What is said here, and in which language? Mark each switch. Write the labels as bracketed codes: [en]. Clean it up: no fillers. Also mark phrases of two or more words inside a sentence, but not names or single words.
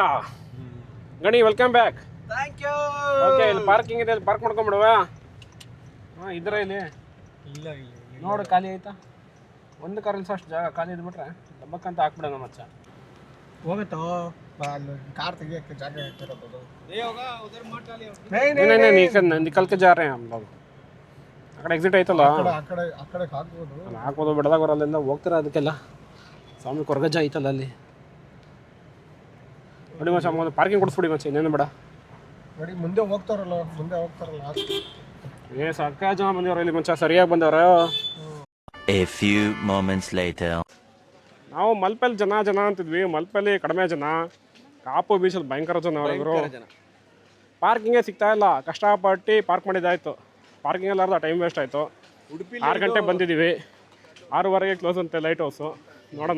[kn] ಗಣಿ [en] welcome back. thank you. [kn] ಓಕೆ, ಇಲ್ಲಿ ಪಾರ್ಕಿಂಗ್ ಇದೆ, ಇಲ್ಲಿ ಪಾರ್ಕ್ ಮಾಡ್ಕೊಂಬಿಡುವ. ಹಾಂ ಇದ್ರೆ ಇಲ್ಲಿ ಇಲ್ಲ ನೋಡು ಖಾಲಿ ಆಯ್ತಾ, ಒಂದು ಕಾರಲ್ಲಿ ಸಹ ಅಷ್ಟು ಜಾಗ ಖಾಲಿ ಇದ್ಬಿಟ್ರೆ ಡಬ್ಬಕ್ಕಂತ ಹಾಕ್ಬಿಡೋಣ ಮಚ್ಚ. ಹೋಗುತ್ತೋ कार ತೆಗಿಯಕ್ಕೆ ಜಾಗ ಇರೋದು. [hi] निकल के जा रहे हैं हम लोग. [kn] ಆ ಕಡೆ ಎಕ್ಸಿಟ್ ಆಯ್ತಲ್ಲ, ಆ ಕಡೆ ಹಾಕ್ಬೋದು ಬಿಡದಾಗ ಬರೋ ಅಲ್ಲಿಂದ ಹೋಗ್ತೀರ. ಅದಕ್ಕೆಲ್ಲ ಸ್ವಾಮಿ ಕೊರಗಜ್ಜ ಐತಲ್ಲ ಅಲ್ಲಿ. ನೋಡಿ ಮಚ್ಚ, ಪಾರ್ಕಿಂಗ್ ಕೊಡಿಸ್ಬಿಡಿ ಮಚ್ಚ, ಇನ್ನೇನು ಬೇಡ. ನೋಡಿ ಮುಂದೆ ಹೋಗ್ತಾರಲ್ಲ ಏ ಸಾಕ ಜನ ಬಂದಿವ್ರ ಇಲ್ಲಿ ಮಚ್ಚ, ಸರಿಯಾಗಿ ಬಂದವ್ರ. [en] A few moments later. [kn] ನಾವು ಮಲ್ಪೆಲ್ ಜನ ಅಂತಿದ್ವಿ, ಮಲ್ಪೆಲ್ಲಿ ಕಡಿಮೆ ಜನ. ಕಾಪು ಬೀಚಲ್ಲಿ ಭಯಂಕರ ಜನ ಅವರಿದ್ರು. ಪಾರ್ಕಿಂಗೇ ಸಿಗ್ತಾ ಇಲ್ಲ, ಕಷ್ಟಪಟ್ಟು ಪಾರ್ಕ್ ಮಾಡಿದ್ದಾಯ್ತು. ಪಾರ್ಕಿಂಗ್ ಎಲ್ಲಾರ್ದು [en] time waste [kn] ಆಯಿತು. 6 ಗಂಟೆಗೆ ಬಂದಿದ್ದೀವಿ, 6:15ಗೆ ಕ್ಲೋಸ್ ಅಂತೆ [en] light house. [kn] ನೋಡೋಣ.